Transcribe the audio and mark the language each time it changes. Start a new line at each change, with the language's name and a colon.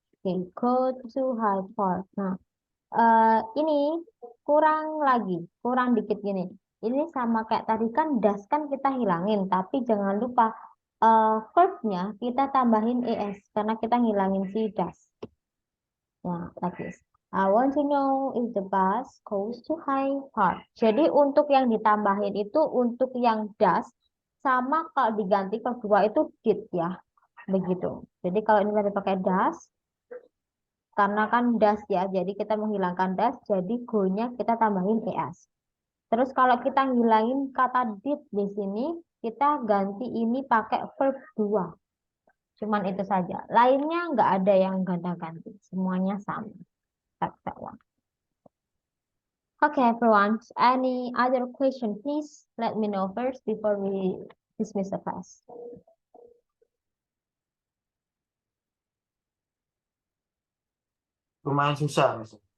Indonesian: okay,
English: go to Hyde Park.
Indonesian: Nah, ini kurang dikit gini. Ini sama kayak tadi kan das kan kita hilangin, tapi jangan lupa verbnya kita tambahin es karena kita ngilangin si das. Nah,
English: like this. I want to know if the bus goes to Hyde Park.
Indonesian: Jadi untuk yang ditambahin itu untuk yang das sama kalau diganti kedua itu did ya. Begitu. Jadi kalau ini tadi pakai das karena kan das ya, jadi kita menghilangkan das, jadi go-nya kita tambahin es. Terus kalau kita ngilangin kata did di sini, kita ganti ini pakai verb 2. Cuman itu saja. Lainnya nggak ada yang ganti-ganti. Semuanya sama.
English: That one. Okay, everyone. Any other question, please let me know first before we dismiss the class.
Indonesian: Lumayan susah, Mas.